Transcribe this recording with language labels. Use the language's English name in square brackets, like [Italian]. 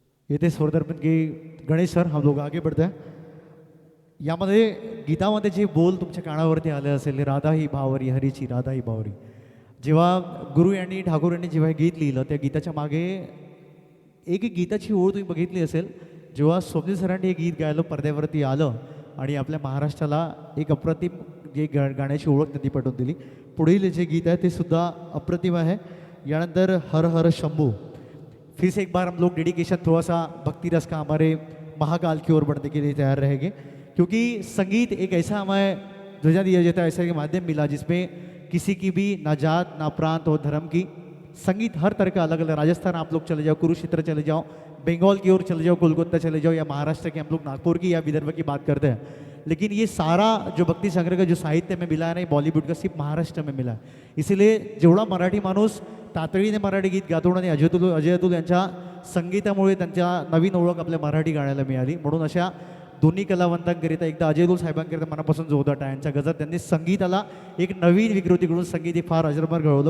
[Hindi] ये थे स्वरदर्पण के गणेश सर. हम लोग आगे बढ़ते हैं. [Marathi] यामध्ये गीतामध्ये जे बोल तुमच्या कानावरती आले असेल, राधा ही भावरी, हरीची राधा ही भावरी. जेव्हा गुरु यांनी ठाकूर यांनी जेव्हा हे गीत लिहिलं, त्या गीताच्या मागे एक गीताची ओळ तुम्ही बघितली असेल. जेव्हा स्वप्नील सरांनी हे गीत गायलं, पडद्यावरती आलं आणि आपल्या महाराष्ट्राला एक अप्रतिम जे गाण्याची ओळख त्यांनी पटवून दिली. पुढील जे गीत आहे ते सुद्धा अप्रतिम आहे. यानंतर हर हर शंभू. [Hindi] फिर से एक बार हम लोग डेडिकेशन थोड़ा सा भक्ति रस का हमारे महाकाल की ओर बढ़ने के लिए तैयार रहेंगे, क्योंकि संगीत एक ऐसा हमें ध्वजा दिया जाता है, ऐसा एक माध्यम मिला जिसमें किसी की भी ना जात ना प्रांत और धर्म की. संगीत हर तरह का अलग अलग. राजस्थान आप लोग चले जाओ, कुरुक्षेत्र चले जाओ, बंगाल की ओर चले जाओ, कोलकाता चले जाओ, या महाराष्ट्र के हम लोग नागपुर की या विदर्भ की बात करते हैं. लेकिन ये सारा जो भक्ति संग्रह का जो साहित्य में मिला है ना, बॉलीवुड का सिर्फ महाराष्ट्र में मिला है. [Marathi] इसीलिए जेवढा मराठी माणूस तातडीने मराठी गीत गातो आणि अजय अतुल यांच्या संगीतामुळे त्यांच्या नवीन ओळख आपल्या मराठी गाण्याला मिळाली. म्हणून अशा दोन्ही कलावंतांकरिता एकदा अजय अतुल साहेबांकरिता मनापासून जोरदार टाळ्यांच्या गजर. त्यांनी संगीताला एक नवीन विकृती करून संगीत एक फार अजरामर घडवलं.